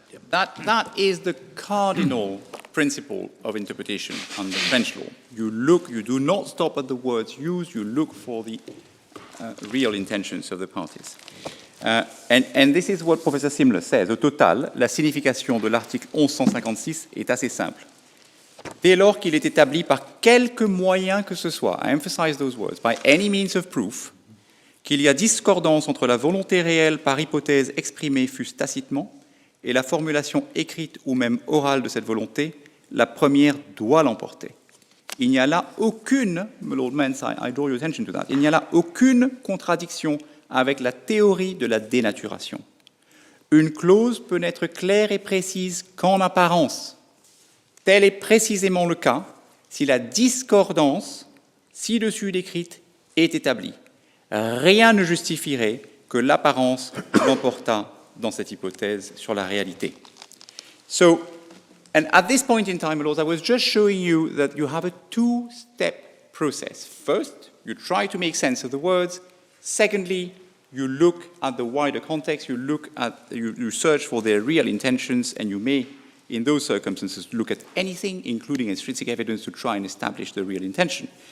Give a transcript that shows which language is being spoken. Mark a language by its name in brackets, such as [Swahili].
[English] That is the cardinal principle of interpretation under French law. You do not stop at the words used, you look for the real intentions of the parties. And this is what Professor Simler says. [French] Au total, la signification de l'article 1156 est assez simple. Dès lors qu'il est établi par quelque moyen que ce soit, [English] I emphasize those words, by any means of proof, [French] qu'il y a discordance entre la volonté réelle par hypothèse exprimée fût-ce tacitement et la formulation écrite ou même orale de cette volonté, la première doit l'emporter. Il n'y a là aucune, Lord Mance, [English] I draw your attention to that, [French] il n'y a là aucune contradiction avec la théorie de la dénaturation. Une clause peut n'être claire et précise qu'en apparence. Tel est précisément le cas si la discordance ci-dessus décrite est établie. Rien ne justifierait que l'apparence l'emportât dans cette hypothèse sur la réalité. [English] So, and at this point in time, Lord, I was just showing you that you have a two-step process. First, you try to make sense of the words. Secondly, you look at the wider context, you search for their real intentions, and you may, in those circumstances, look at anything, including extrinsic evidence, to try and establish the real intention.